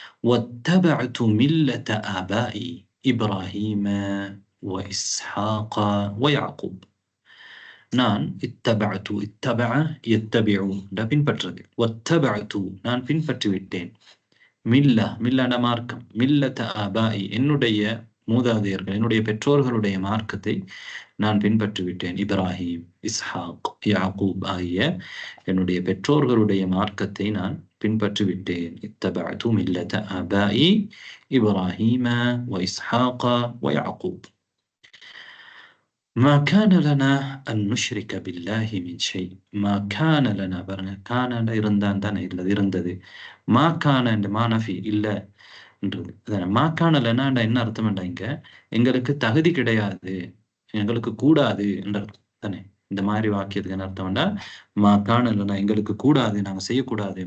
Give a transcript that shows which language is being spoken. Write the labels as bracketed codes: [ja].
[ar] وَاتَّبَعْتُ مِلَّةَ آبَائِي إِبْرَاهِيمَ وَإِسْحَاقَ وَيَعْقُوب [ta] நான் இத்தபஅது இத்தபஅ யத்தபிஉ பின்பற்றது, வத்தபஅது நான் பின்பற்றி விட்டேன், மில்லான மார்க்கம், மில்லத ஆபாஇ என்னுடைய மூதாதையர்கள் என்னுடைய பெற்றோர்களுடைய மார்க்கத்தை நான் பின்பற்றி விட்டேன். இப்ராஹிம், இஸ்ஹாக், யாக்கூப் ஆகிய என்னுடைய பெற்றோர்களுடைய மார்க்கத்தை நான் பின்பற்றி விட்டேன். [ar] இத்தபஅது மில்லத ஆபாஇ இப்ராஹிம வ இஸ்ஹாக வ யாக்கூப். ما كان لنا أن نشرك بالله من شيء. ما كان لنا [ta] பாருங்க, கான இருந்தான் தானே, இல்லை இருந்தது. மா கான என்ற மானஃபி இல்லைன்றது அதான. [ar] மா கான லனாண்டா [ta] என்ன அர்த்தம் என்றா, இங்க எங்களுக்கு தகுதி கிடையாது, எங்களுக்கு கூடாது என்ற அர்த்தம் தானே. இந்த மாதிரி வாக்கியத்துக்கு என்ன அர்த்தம் வேண்டா, [ar] மா கான லனா [ta] எங்களுக்கு கூடாது, நாங்க செய்யக்கூடாது.